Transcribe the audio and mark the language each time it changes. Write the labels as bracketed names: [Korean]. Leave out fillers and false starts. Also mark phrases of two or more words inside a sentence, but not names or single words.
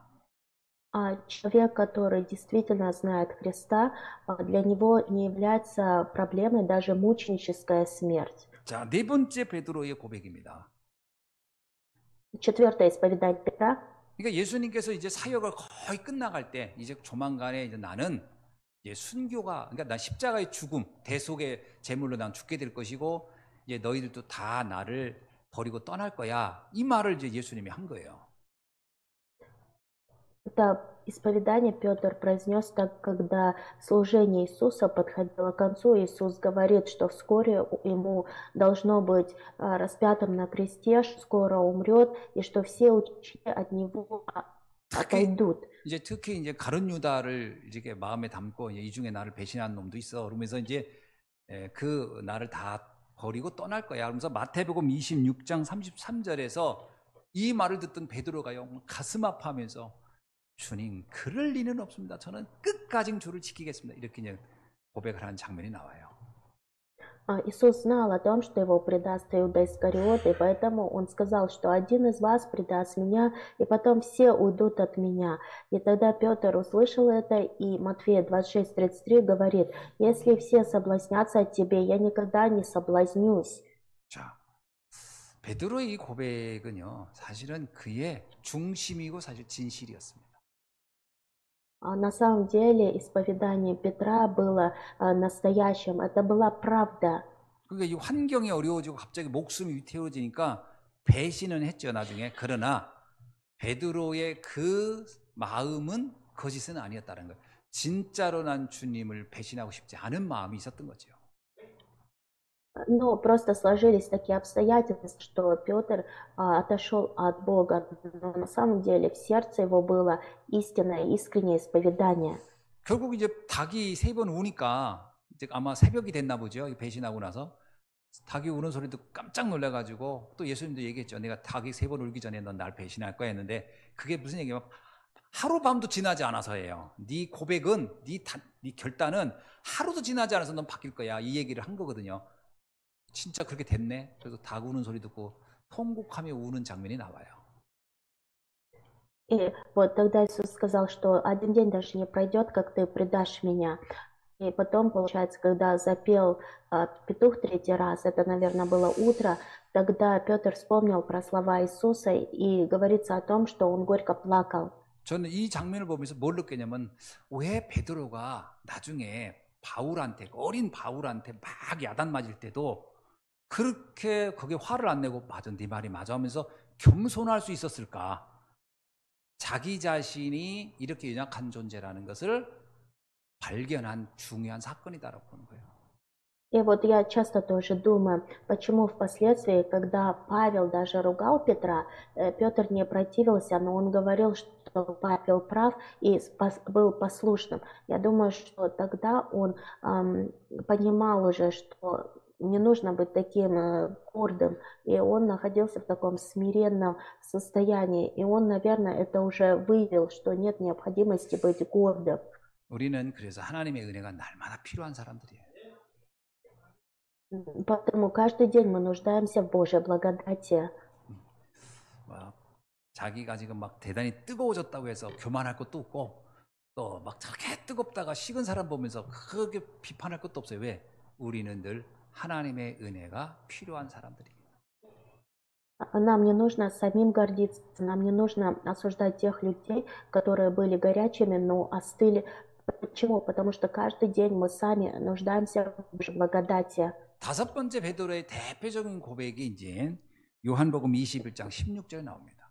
[Russian] Человек, который действительно знает Христа, для него не является проблемой даже мученическая смерть. [Korean] 자, 네 번째 베드로의 고백입니다. [Russian] Четвертое исповедание Петра. [Korean] 그러니까 예수님께서 이제 사역을 거의 끝나갈 때 이제 조만간에 이제 나는 이제 순교가, 그러니까 난 십자가의 죽음, 대속의 제물로 난 죽게 될 것이고 이제 너희들도 다 나를 버리고 떠날 거야. 이 말을 이제 예수님이 한 거예요. [Russian] Это исповедание Петр произнес, так, когда служение Иисуса подходило к концу. Иисус говорит, что вскоре ему должно быть распятым на кресте, что скоро умрет, и что все ученики от него [Korean] 특히 [Russian] отойдут. [Korean] 특히 가룟 유다를 이렇게 마음에 담고 이 중에 나를 배신한 놈도 있어. 그러면서 그 나를 다 버리고 떠날 거야. 그러면서 마태복음 26장 33절에서 이 말을 듣던 베드로가요 가슴 아파하면서 주님 그럴 리는 없습니다. 저는 끝까지 주를 지키겠습니다. 이렇게 이제 고백을 하는 장면이 나와요. [Russian] Иисус знал о том, что его предаст Иуда Искариот, и поэтому он сказал, что один из вас предаст меня, и потом все уйдут от меня. И тогда Петр услышал это, и Матфея 26:33 говорит: «Если все соблазнятся от тебе, я никогда не соблазнюсь». [Korean] 자, 베드로의 이 고백은요 사실은 그의 중심이고 사실 진실이었습니다. [Russian] На самом деле исповедание Петра было настоящим, это была правда. [Korean] 그러니까 이 환경이 어려워지고 갑자기 목숨이 위태로워지니까 배신은 했죠 나중에. 그러나 베드로의 그 마음은 거짓은 아니었다는 거예요. 진짜로 난 주님을 배신하고 싶지 않은 마음이 있었던 거죠. [Russian] Но просто сложились такие обстоятельства, что Петр отошел от Бога, но на самом деле в сердце его было истинное, искреннее исповедание. [Korean] 결국 이제 닭이 3번 우니까 이제 아마 새벽이 됐나 보죠. 배신하고 나서 닭이 우는 소리 듣고 깜짝 놀라가지고 또 예수님도 얘기했죠. 내가 닭이 3번 울기 전에 넌 날 배신할 거야 했는데 그게 무슨 얘기냐면 하루밤도 지나지 않아서예요. 네 고백은 네 결단은 하루도 지나지 않아서 넌 바뀔 거야. 이 얘기를 한 거거든요. 진짜 그렇게 됐네. 그래서 닭 우는 소리 듣고 통곡하며 우는 장면이 나와요. [Russian] И вот тогда Иисус сказал, что один день даже не пройдет, как ты предашь меня. И потом, получается, когда запел петух 3-й раз, это, наверное, было утро, тогда Петр вспомнил про слова Иисуса, и говорится о том, что он горько плакал. [Korean] 저는 이 장면을 보면서 뭘 느꼈냐면 왜 베드로가 나중에 바울한테 어린 바울한테 막 야단 맞을 때도 그렇게 거기에 화를 안 내고 맞아 네 말이 맞아 하면서 겸손할 수 있었을까? 자기 자신이 이렇게 연약한 존재라는 것을 발견한 중요한 사건이다라고 보는 거예요. [Russian] И вот я часто тоже думаю, почему впоследствии, когда Павел даже ругал Петра, Петр не противился, но он говорил, что Павел прав и был послушным. Я думаю, что тогда он понимал уже, что не нужно быть таким гордым, и он находился в таком смиренном состоянии, и он, наверное, это уже выявил, что нет необходимости быть гордым. [Korean] 우리는 그래서 하나님의 은혜가 날마다 필요한 사람들이에요. [Russian] Поэтому каждый день мы нуждаемся в Божьей благодати. [Korean] 자기가 지금 막 대단히 뜨거워졌다고 해서 교만할 것도 없고 또 막 저렇게 뜨겁다가 식은 사람 보면서 크게 비판할 것도 없어요. 왜? 우리는 늘 하나님의 은혜가 필요한 사람들이에요. [Russian] Нам не нужно самим гордиться, нам не нужно осуждать тех людей, которые были горячими, но остыли. Почему? Потому что каждый день мы сами нуждаемся в Божьей благодати. [Korean] 5번째 베드로의 대표적인 고백이 이제 요한복음 21장 16절에 나옵니다.